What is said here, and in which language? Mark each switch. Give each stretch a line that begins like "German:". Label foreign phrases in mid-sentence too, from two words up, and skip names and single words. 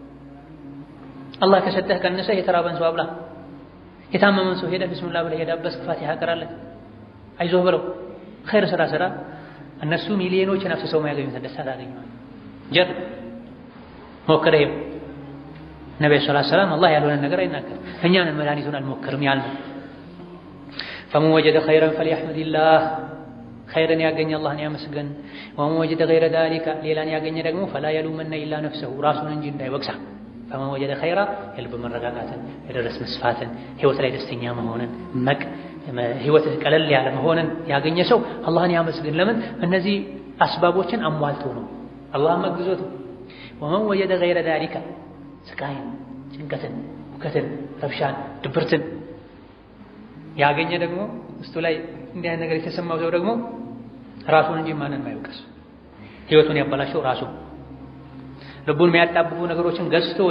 Amharic: አላህ ከሰጠህ ቀንሰ የተራበን ሰው አብላ የታመመን ሰው ሄደህ ቢስሚላህ ብለህ ሄዳበስ ፋቲሃ ቀራለህ አይዞህ ብለው ኸይር ስራ እነሱ ሚሊዮኖችን አፍስሰው ማያገኙት ደስታ ታገኛለህ ጀር ሞክረህ ነብዩ ሰለላሁ ዐለይሂ ወሰለም አላህ ያልሆነ ነገር አይናገር እኛን መድኃኒቱን አልሞክርም ያልነው
Arabic: فمن وجد خيرا فليحمد الله خيرا
Amharic: ያገኘ አላህን ያመስገን
Arabic: ومن وجد غير ذلك
Amharic: ሌላን ያገኘ ደግሞ
Arabic: فلا يلومن الا نفسه
Amharic: ራሱን እንጂ እንዳይወቅሳ
Arabic: فمن وجد خيرا
Amharic: የልብ መረጋጋትን የደረስ መስፋትን ህይወት ላይ ደስተኛ መሆንን ህይወት ቀለል ያለ መሆንን ያገኘ ሰው አላህን ያመስግን ለምን እነዚህ አስባቦችን አሟልቶ ነው አላህ መግዞት
Arabic: ومن وجد غير ذلك
Amharic: ስቃይን ጭንቀትን ውከትን ረብሻን ድብርትን ያገኘ ደግሞ ውስጡ ላይ እንዲህ አይነት ነገር የተሰማው ሰው ደግሞ ራሱን እንጂ ማንንም አይወቅስ ህይወቱን ያበላሸው ራሱ ልቡን የሚያጣብቡ ነገሮችን ገዝቶ ወደ